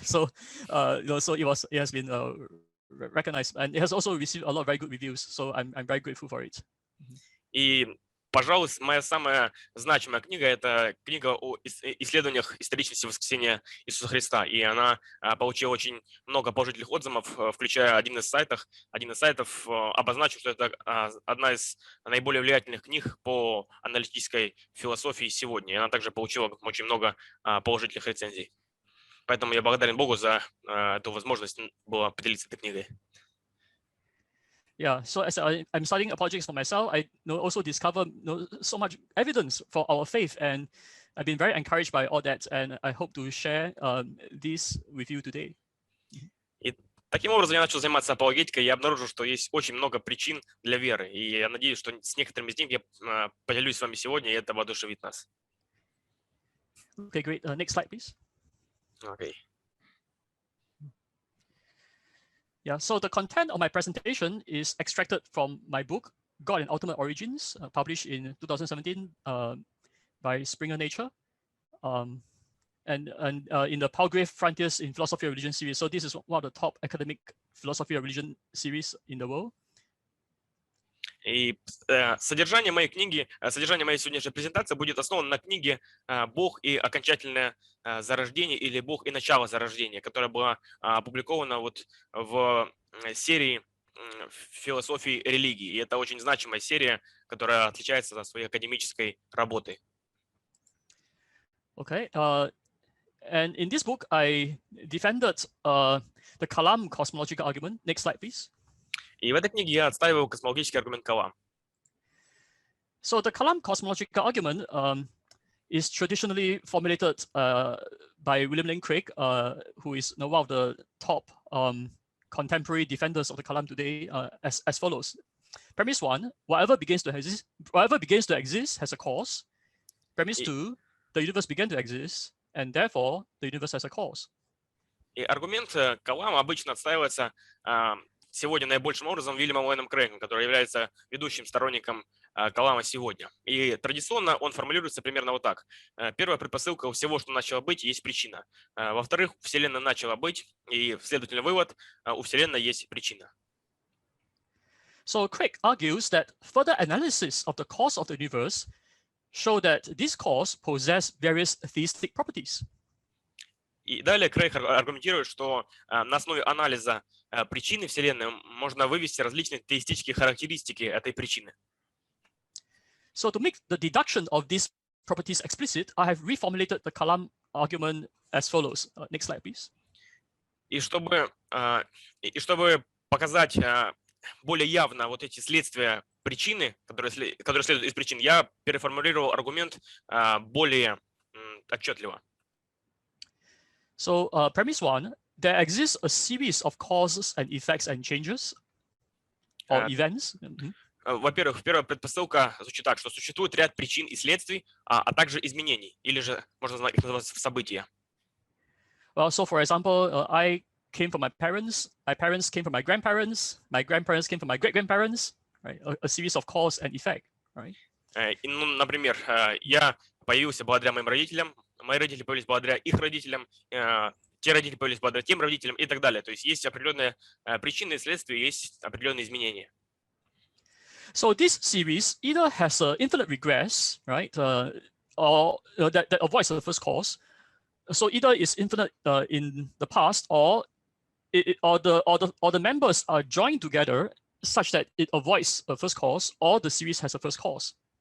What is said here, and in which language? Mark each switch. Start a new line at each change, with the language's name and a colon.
English: So, so it has been recognized, and it has also received a lot of very good reviews. So I'm very grateful for it.
Russian: И, пожалуй, моя самая значимая книга – это книга о исследованиях историчности Воскресения Иисуса Христа. И она получила очень много положительных отзывов, включая один из сайтов обозначил, что это одна из наиболее влиятельных книг по аналитической философии сегодня. И она также получила очень много положительных рецензий. Поэтому я благодарен Богу за эту возможность было поделиться этой книгой.
English: Yeah, so as I'm studying apologetics for myself, I also discover so much evidence for our faith, and I've been very encouraged by all that, and I hope to share this with you today.
Russian: И таким образом я начал заниматься апологетикой, и я обнаружил, что есть очень много причин для веры, и я надеюсь, что с некоторыми из них я поделюсь с вами сегодня, и это воодушевит нас.
English: Okay, great. Next slide, please. Okay. Yeah, so the content of my presentation is extracted from my book, God and Ultimate Origins, published in 2017 by Springer Nature, and in the Palgrave Frontiers in Philosophy of Religion series. So this is one of the top academic philosophy of religion series in the world.
Russian: И содержание моей книги, содержание моей сегодняшней презентации будет основано на книге «Бог и окончательное зарождение» или «Бог и начало зарождения», которая была опубликована вот в серии философии религии. И это очень значимая серия, которая отличается своей академической работой.
English: Okay, and in this book, I defended the Kalaam cosmological argument. Next slide, please.
Russian: И в этой книге я отстаиваю космологический аргумент Калам.
English: So the Kalaam cosmological argument is traditionally formulated by William Lane Craig, who is one of the top contemporary defenders of the Kalaam today, as follows. Premise 1, whatever begins to exist has a cause. Premise 2, the universe began to exist, and therefore the universe has a cause.
Russian: И аргумент Калама обычно отстаивается сегодня наибольшим образом Уильямом Лэном Крейгом, который является ведущим сторонником Калама сегодня. И традиционно он формулируется примерно вот так. Первая предпосылка у всего, что начало быть, есть причина. Во-вторых, Вселенная начала быть, и, следовательно, вывод, у Вселенной есть причина.
English: So Craig argues that further analysis of the cause of the universe show that this cause possess various theistic properties.
Russian: И далее Крейг аргументирует, что на основе анализа причины Вселенной можно вывести различные теистические характеристики этой причины.
English: So to make the deduction of these properties explicit, I have reformulated the Kalaam argument as follows. Next slide, please.
Russian: И чтобы показать более явно вот эти следствия причины, которые следуют из причин, я переформулировал аргумент более отчетливо.
English: So premise 1, there exists a series of causes and effects and changes or events.
Russian: Во-первых, первая предпосылка звучит так, что существует ряд причин и следствий, а также изменений, или же можно их назвать события.
English: Well, so for example, I came from my parents came from my grandparents came from my great-grandparents, right? A series of cause and effect, right?
Russian: Например, я появился благодаря моим родителям, мои родители появились благодаря их родителям, те родители появились благодаря тем родителям и так далее. То есть есть определенные причины и следствия, есть определенные изменения.
English: So this series either has an infinite regress, right, or that avoids the first cause. So either it's infinite in the past, or or the members are joined together such that it avoids a first cause, or the series has a first cause.